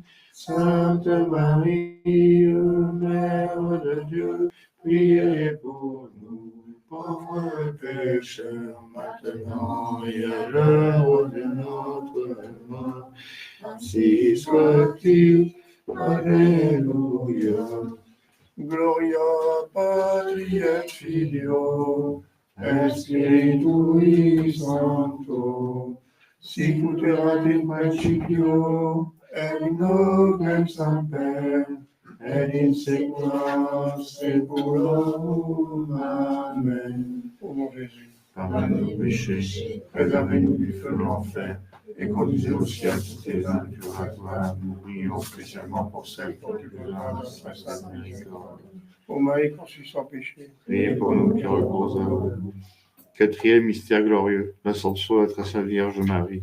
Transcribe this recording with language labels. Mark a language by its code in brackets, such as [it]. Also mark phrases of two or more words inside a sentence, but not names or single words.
[fr] Sainte Marie, Mère de Dieu, priez pour nous, pauvres pécheurs, maintenant et à l'heure de notre mort. Ainsi soit-il. Alléluia. [la] Gloria Patri et Filio et Spiritui Sancto, sicut erat in principio et in hoc et semper et in saecula saeculorum. [fr] Amen. Ô mon Jésus, Pardonne nos péchés, préservez-nous du feu de l'enfer, et conduisez au ciel toutes les âmes purgatoires. Nous prions spécialement pour celles qui ont eu grâce à sa miséricorde. ô Marie conçue sans péché, Priez pour nous qui reposons en vous. Quatrième mystère glorieux, l'ascension de sa Vierge Marie.